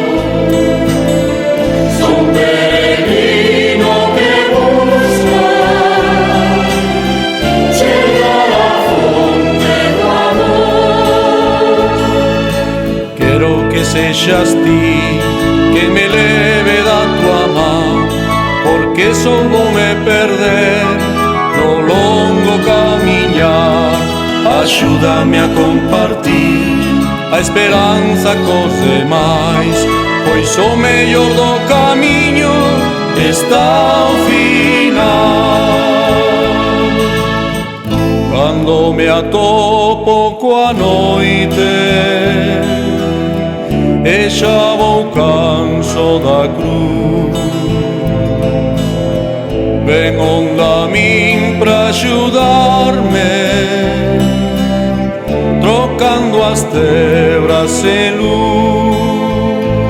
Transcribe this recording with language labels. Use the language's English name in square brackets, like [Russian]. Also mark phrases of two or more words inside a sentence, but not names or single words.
[Portuguese] Sou um peregrino que busca chegar à fonte do amor. Quero que sejas ti que me leve da tua mão, porque só vou me perder no longo caminhar. Ajuda-me a compartir a esperança [Galician] cos demais, pois o mellor do camiño está ao final. Cando me atopo coa noite e xa vou canso da cruz, ven onda a min pra axudarme, trocando as tebras en luz.